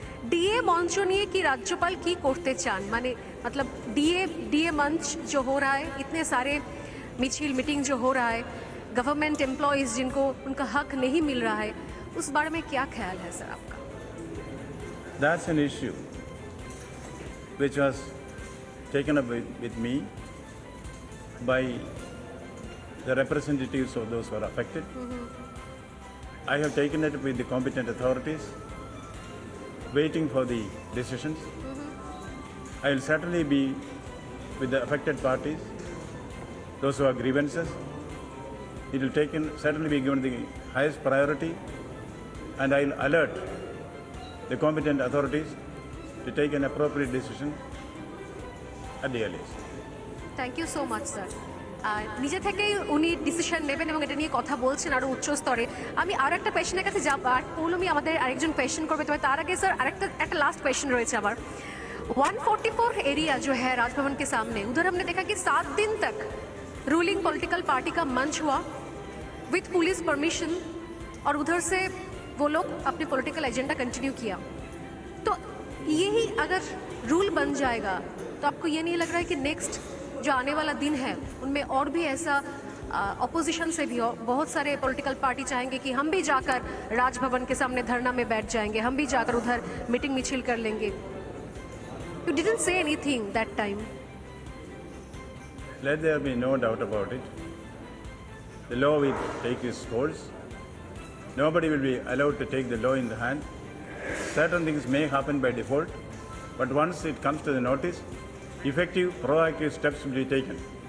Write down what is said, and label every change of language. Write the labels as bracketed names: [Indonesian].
[Bangla] DA मंच निये कि राज्यपाल की करते चान, [Hindi] माने मतलब डीए मंच जो हो रहा है, इतने सारे मिছিল मीटिंग जो हो रहा है, गवर्नमेंट एम्प्लॉयज़ जिनको उनका हक नहीं मिल रहा है, उस बारे में क्या ख्याल है सर आपका? [English] That's an issue which was taken up with me by the representatives of those who are affected. I have taken it up with the competent authorities, waiting for the decisions. I will certainly be with the affected parties, those who have grievances. It will certainly be given the highest priority, and I will alert the competent authorities to take an appropriate decision at the earliest. Thank you so much, sir. [Bangla] নিজে থেকেই উনি decision নেবেন এবং এটা নিয়ে কথা বলছেন আরও উচ্চ স্তরে। আমি আর একটা পেশেন্টের কাছে যাব, আর পৌলমি আমাদের আরেকজন পেশেন্ট করবে, তবে তার আগে স্যার একটা लास्ट क्वेश्चन रहे আমার। [Hindi] 144 एरिया जो है राजभवन के सामने, उधर हमने देखा कि 7 दिन तक रूलिंग पॉलिटिकल पार्टी का मंच हुआ विथ पुलिस परमिशन, और उधर से वो लोग अपने पॉलिटिकल एजेंडा कंटिन्यू किया। तो यही अगर रूल बन जाएगा तो आपको ये नहीं लग रहा है कि नेक्स्ट जो आने वाला दिन है उनमें और भी ऐसा अपोजिशन से भी बहुत सारे पॉलिटिकल पार्टी चाहेंगे कि हम भी जाकर राजभवन के सामने धरना में बैठ जाएंगे, हम भी जाकर उधर मीटिंग मिছিল कर लेंगे? [English] You didn't say anything that time. Let there be no doubt about it. The law will take its course. Nobody will be allowed to take the law in the hand. Certain things may happen by default, but once it comes to the notice, effective, proactive steps will be taken.